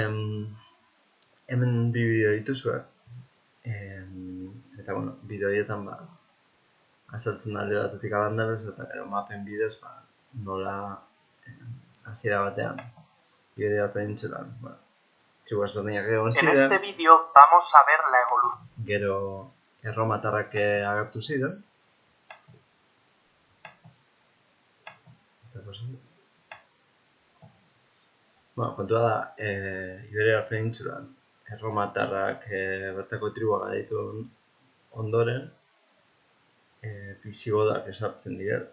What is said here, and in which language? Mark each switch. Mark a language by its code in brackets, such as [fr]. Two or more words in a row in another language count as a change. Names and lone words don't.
[eu] Hemen bi bideo dituzue, eta bideo horietan azaltzen da alde batetik Al-Andalus, eta gero mapen bidez nola hasiera batean Iberiar penintsulan tribus ezberdinak egon ziren. [es] En este vídeo vamos a ver la evolución. [eu] Gero erromatarrak agertu ziren. Kontua da, Iberiar penintsulan erromatarrak bertako tribua garaitu ondoren, bisigodak esartzen direla.